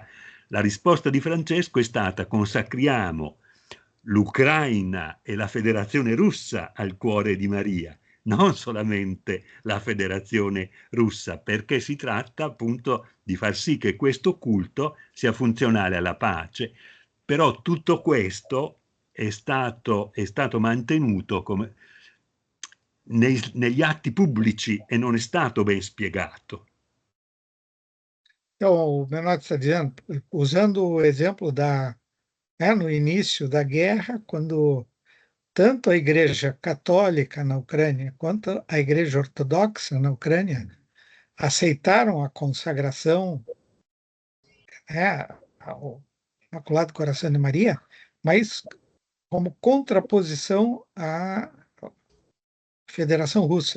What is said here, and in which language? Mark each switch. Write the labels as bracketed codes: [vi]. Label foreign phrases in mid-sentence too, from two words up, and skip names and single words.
[it] La risposta di Francesco è stata: consacriamo l'Ucraina e la Federazione Russa al cuore di Maria, non solamente la Federazione Russa, perché si tratta appunto di far sì che questo culto sia funzionale alla pace. Però tutto questo è stato mantenuto come negli atti pubblici e non è stato ben spiegato. [pt] Então, o Menotti está dizendo, usando o exemplo no início da guerra, quando tanto a Igreja Católica na Ucrânia quanto a Igreja Ortodoxa na Ucrânia aceitaram a consagração ao Imaculado Coração de Maria, mas como contraposição à Federação Russa.